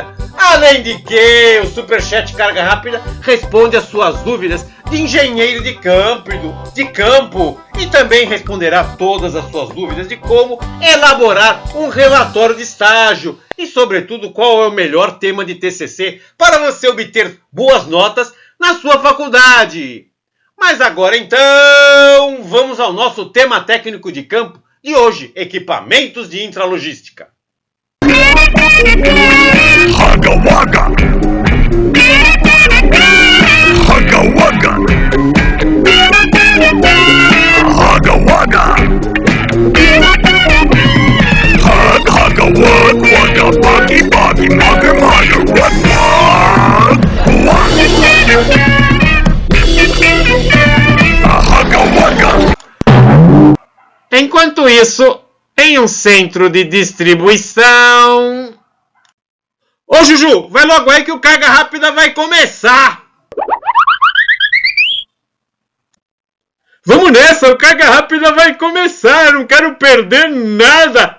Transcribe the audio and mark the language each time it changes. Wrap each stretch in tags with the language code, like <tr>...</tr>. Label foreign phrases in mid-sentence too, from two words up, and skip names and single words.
<pt>Além de que o Superchat Carga Rápida responde às suas dúvidas de engenheiro de campo e também responderá todas as suas dúvidas de como elaborar um relatório de estágio e, sobretudo, qual é o melhor tema de TCC para você obter boas notas na sua faculdade. Mas agora então, vamos ao nosso tema técnico de campo de hoje, equipamentos de intralogística. Haga Waga! Haga Waga! Haga Waga! Haga Wag Waga Buggy Buggy Mugger Mugger Wag Haga Waga! Enquanto isso, em um centro de distribuição... Ô Juju, vai logo aí que o Carga Rápida vai começar! Vamos nessa, o Carga Rápida vai começar, eu não quero perder nada!</pt>